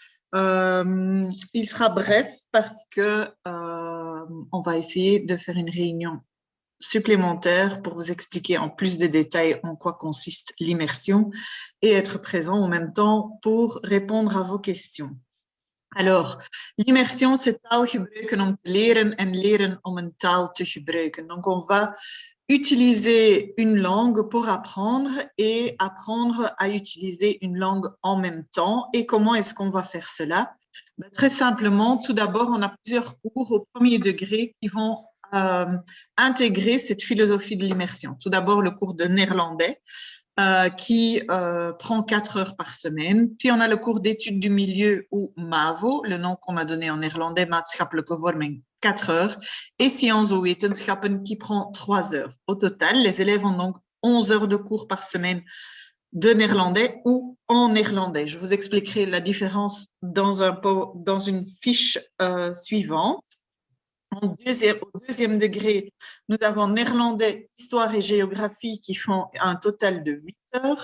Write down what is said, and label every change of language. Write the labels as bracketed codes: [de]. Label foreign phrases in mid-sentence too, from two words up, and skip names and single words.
[fr] Il sera bref parce que on va essayer de faire une réunion supplémentaire pour vous expliquer en plus de détails en quoi consiste l'immersion et être présent en même temps pour répondre à vos questions. Alors, l'immersion, c'est [nl] taal gebruiken om te leren en leren om een taal te gebruiken. [fr] Donc, on va utiliser une langue pour apprendre et apprendre à utiliser une langue en même temps. Et comment est-ce qu'on va faire cela? Très simplement, tout d'abord, on a plusieurs cours au premier degré qui vont intégrer cette philosophie de l'immersion. Tout d'abord, le cours de néerlandais qui prend 4 heures par semaine. Puis, on a le cours d'études du milieu ou MAVO, le nom qu'on a donné en néerlandais, [nl] maatschappelijke vorming, 4 heures. [fr] Et sciences ou wetenschappen qui prend 3 heures. Au total, les élèves ont donc 11 heures de cours par semaine de néerlandais ou en néerlandais. Je vous expliquerai la différence dans une fiche suivante. Au deuxième degré, nous avons néerlandais, histoire et géographie qui font un total de 8 heures.